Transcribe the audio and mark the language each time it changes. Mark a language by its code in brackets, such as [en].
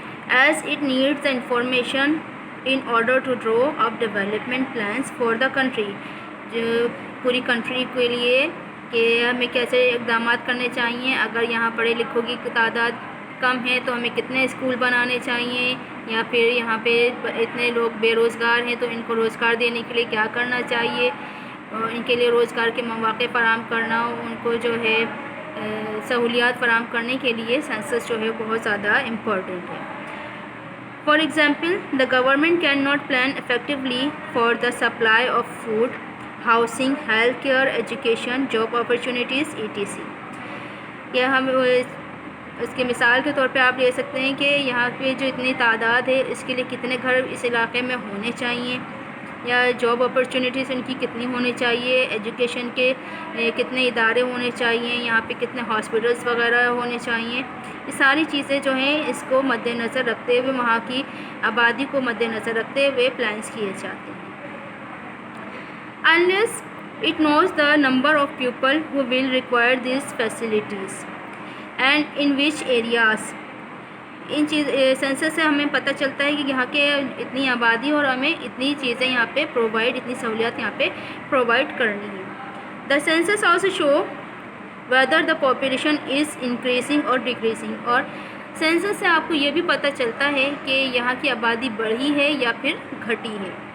[en] as it needs the information in order to draw up development plans for the country. [ur] جو پوری country کے لیے کہ ہمیں کیسے اقدامات کرنے چاہیے. اگر یہاں پڑھے لکھوں کی تعداد کم ہے تو ہمیں کتنے اسکول بنانے چاہیے, یا پھر یہاں پہ اتنے لوگ بے روزگار ہیں تو ان کو روزگار دینے کے لیے کیا کرنا چاہیے, ان کے لیے روزگار کے مواقع فراہم کرنا, ان کو جو ہے سہولیات فراہم کرنے کے لیے سینسس جو ہے بہت زیادہ امپورٹنٹ ہے. [en] For example, the government cannot plan effectively for the supply of food, housing, healthcare, education, job opportunities, etc. [ur] یا ہم اس کی مثال کے طور پہ آپ لے سکتے ہیں کہ یہاں پہ جو اتنی تعداد ہے اس کے لیے کتنے گھر اس علاقے میں ہونے چاہیے, یا جاب اپرچونیٹیز ان کی کتنی ہونی چاہیے, ایجوکیشن کے کتنے ادارے ہونے چاہیے, یہاں پہ کتنے ہاسپٹلس وغیرہ ہونے چاہیے. یہ ساری چیزیں جو ہیں اس کو مد نظر رکھتے ہوئے, وہاں کی آبادی کو مد نظر رکھتے ہوئے پلانس کیے جاتے ہیں. [en] Unless it knows the number of people who will require these facilities and in which areas. [ur] In census سے ہمیں پتہ چلتا ہے کہ یہاں کے اتنی آبادی اور ہمیں اتنی چیزیں یہاں پہ اتنی سہولیات یہاں پہ پرووائڈ کرنی ہے. [en] The census also show whether the population is increasing اور decreasing. [ur] اور سینسس سے آپ کو یہ بھی پتہ چلتا ہے کہ یہاں کی آبادی بڑھی ہے یا پھر گھٹی ہے.